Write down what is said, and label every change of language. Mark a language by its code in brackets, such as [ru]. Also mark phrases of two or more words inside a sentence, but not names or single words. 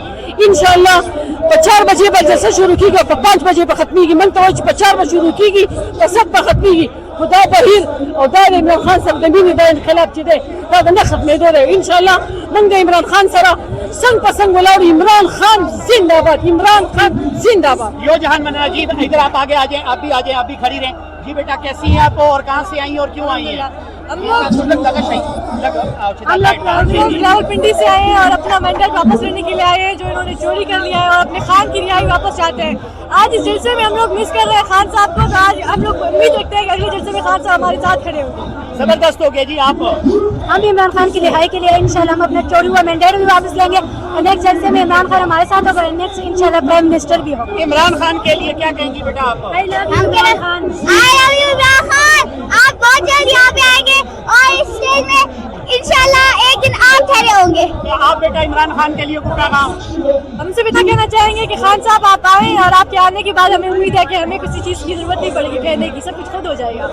[ps] انشاءالله په 4 بجې به جلسه شروع کېږي او په 5 بجې به ختمېږي. موږ ته وایي چې په 4 به شروع کېږي، په 7 به ختمېږي. خو دا بهیر او دا د عمران خان صاحب د مینې دا انقلاب چې دی دا د نه ختمېدو دی. انشاءالله موږ د عمران خان سره څنګ په څنګ ولاړ. [ur] عمران خان زندہ باد، عمران خان زندہ باد. یو جہان من نجیب ادھر آپ آگے آ جائیں، آپ بھی آ جائیں، آپ بھی کھڑی رہیں. جی بیٹا کیسی ہیں آپ اور کہاں سے آئی ہیں اور کیوں آئی ہیں؟ ہم لوگ راولپنڈی سے آئے ہیں اور اپنا مینڈیٹ واپس لینے کے لیے آئے ہیں جو انہوں نے چوری کر لیا ہے اور اپنے خان کی رہائی واپس چاہتے ہیں. آج اس جلسے میں ہم لوگ مس کر رہے ہیں خان صاحب کو، تو آج ہم لوگ امید رکھتے ہیں کہ اگلے جلسے میں خان صاحب ہمارے ساتھ کھڑے ہوں گے. زبردست ہو گیا جی. آپ ہم عمران خان کی رہائی کے لیے انشاءاللہ ہم اپنا چوری ہوا مینڈیٹ بھی واپس لیں گے اور نیکسٹ جلسے میں عمران خان ہمارے ساتھ ہوگا، نیکسٹ انشاءاللہ [en] Prime Minister [ur] بھی ہوگا. عمران خان کے لیے کیا کہیں گی بیٹا آپ؟ [en] I love you عمران خان. [ur] آپ بہت جلد یہاں پہ آئیں گے اور اس اسٹیج میں انشاءاللہ ایک دن آپ کھڑے ہوں گے. آپ بیٹا عمران خان کے لیے کوئی پیغام؟ ہم سے بیٹا کہنا چاہیں گے کہ خان صاحب آپ آئیں اور آپ کے آنے کے بعد ہمیں امید ہے کہ ہمیں کسی چیز کی ضرورت نہیں پڑے گی کہنے کی، سب کچھ خود ہو جائے گا.